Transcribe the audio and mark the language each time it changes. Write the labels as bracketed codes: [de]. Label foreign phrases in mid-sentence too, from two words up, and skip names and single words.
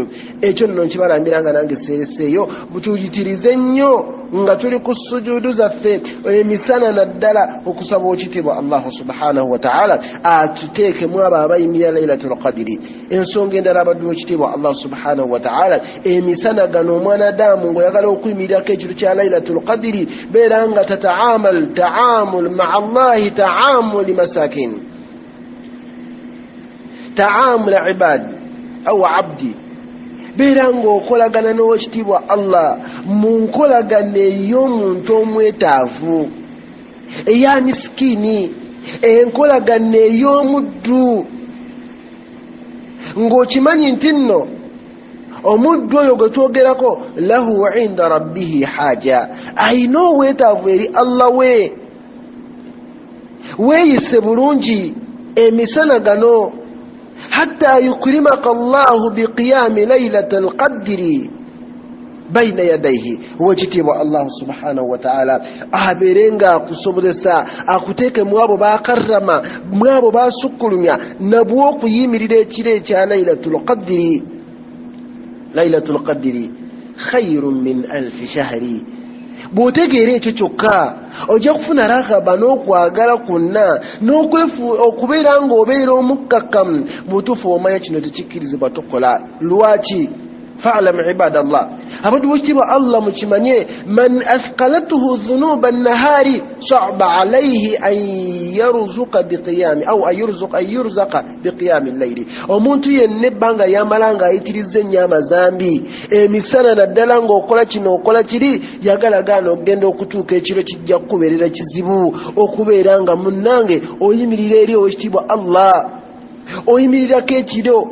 [lg] ekyo nno nkibalambira nga nange seereseeyo butuyitirize nnyo nga tuli ku sujuudu zaffe emisana naddala okusaba owekitiibwa [ar] الله سبحانه وتعالى [lg] atuteekemu abo abayimirira [ar] ليلة القدر [lg] ensonga endala abaddu b'ekitiibwa [ar] الله سبحانه وتعالى [lg] emisana gano omwana Adamu ng'oyagala okuyimirirako ekiro kya [ar] ليلة القدر [lg] beera nga [ar] تعامل مع الله تعامل المساكين تعامل العباد أو العبد [lg] beera ng'okolagana n'owekitiibwa Allah mu nkolagana ey'omuntu omwetaavu eya misikini enkolagana ey'omuddu ng'okimanyi nti nno omuddu oyo gwe twogerako [ar] له عند ربه حاجة [lg] ayina obwetaavu eri Allah we weeyise bulungi emisana gano [ar] حتى يكرمك الله بقيام ليلة القدر بين يديه [lg] wekitiibwa [ar] الله سبحانه وتعالى [lg] abeerenga akusobozesa akuteeke mu abo bakarrama mu abo basukkulumya nabwo okuyimirira ekiro ekya [ar] ليلة القدر خير من ألف شهر [lg] bw'otegeera ekyo kyokka ojja kufuna raghaba n'okwagala kwonna okubeera ng'obeera omukkakkamu mutuufu omanya kino tekikkirizibwa tokola lwaki [ar] فاعلموا عباد الله عباد [lg] wekitiibwa Allah mukimanye [ar] من أثقلته ذنوب النهار صعب عليه أن يرزق بقيام أو أن يرزق بقيام الليل [lg] omuntu yenna ebbanga yamala ng'ayitiriza ennyo amazambi emisana naddala ng'okola kino okola kiri yagala gaana okugenda okutuuka ekiro kijja kukubeerera kizibu okubeera nga munnange oyimirira eri owekitiibwa Allah oyimirirako ekiro